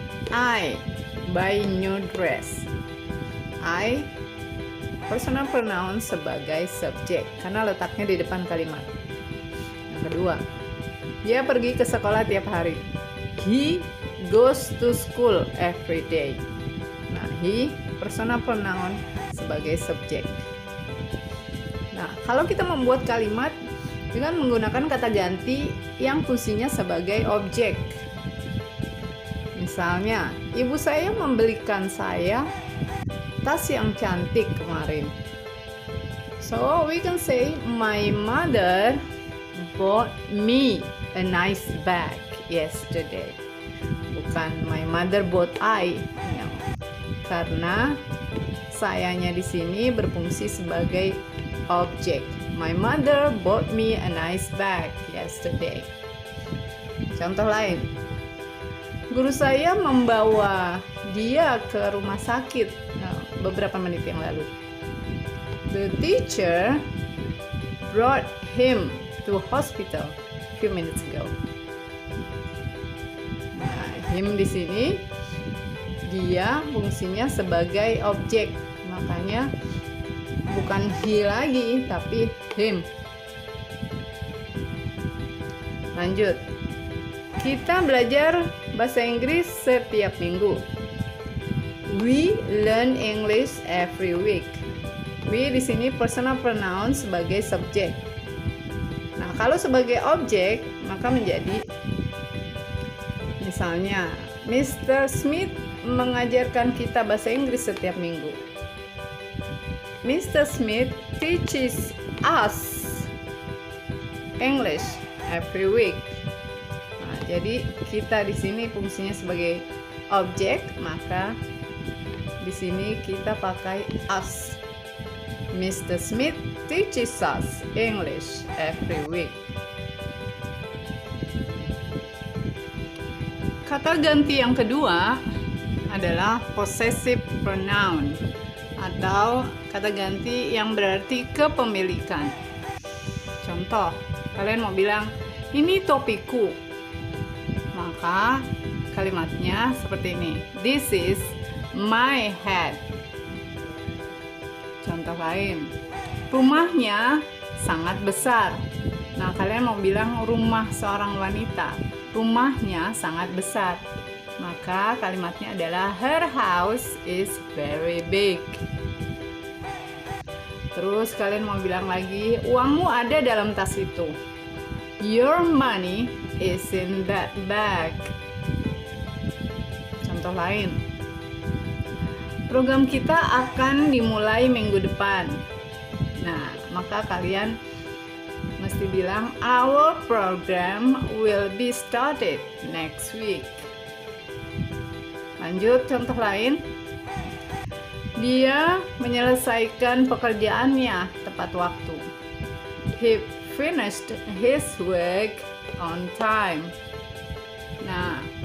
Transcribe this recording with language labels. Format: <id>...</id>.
<en>I buy new dress.</en> <id>I personal pronoun sebagai subjek karena letaknya di depan kalimat. Yang kedua, dia pergi ke sekolah tiap hari.</id> <en>He goes to school every day.</en> <id>Nah, he personal pronoun sebagai subjek. Nah, kalau kita membuat kalimat dengan menggunakan kata ganti yang fungsinya sebagai objek. Misalnya, ibu saya membelikan saya tas yang cantik kemarin.</id> <en>So, we can say, my mother bought me a nice bag yesterday.</en> <id>Bukan</id> <en>my mother bought I,</en> <id>no. Karena sayanya di sini berfungsi sebagai objek.</id> <en>My mother bought me a nice bag yesterday.</en> <id>Contoh lain. Guru saya membawa dia ke rumah sakit beberapa menit yang lalu.</id> <en>The teacher brought him to hospital a few minutes ago.</en> <id>Nah, him di sini dia fungsinya sebagai objek, makanya bukan he lagi, tapi him. Lanjut. Kita belajar bahasa Inggris setiap minggu.</id> <en>We learn English every week.</en> <id>We di sini personal pronoun sebagai subjek. Nah, kalau sebagai objek maka menjadi misalnya Mr. Smith mengajarkan kita bahasa Inggris setiap minggu.</id> <en>Mr. Smith teaches us English every week.</en> <id>Jadi kita di sini fungsinya sebagai objek, maka di sini kita pakai us.</id> <en>Mr. Smith teaches us English every week.</en> <id>Kata ganti yang kedua adalah possessive pronoun atau kata ganti yang berarti kepemilikan. Contoh, kalian mau bilang, ini topiku. Maka kalimatnya seperti ini.</id> <en>This is my hat.</en> <id>Contoh lain. Rumahnya sangat besar. Nah, kalian mau bilang rumah seorang wanita. Rumahnya sangat besar. Maka kalimatnya adalah</id> <en>her house is very big.</en> <id>Terus kalian mau bilang lagi, uangmu ada dalam tas itu.</id> <en>Your money is in that bag.</en> <id>Contoh lain. Program kita akan dimulai minggu depan. Nah, maka kalian mesti bilang</id> <en>our program will be started next week.</en> <id>Lanjut, contoh lain. Dia menyelesaikan pekerjaannya tepat waktu.</id> <en>He finished his work on time. Nah,</en>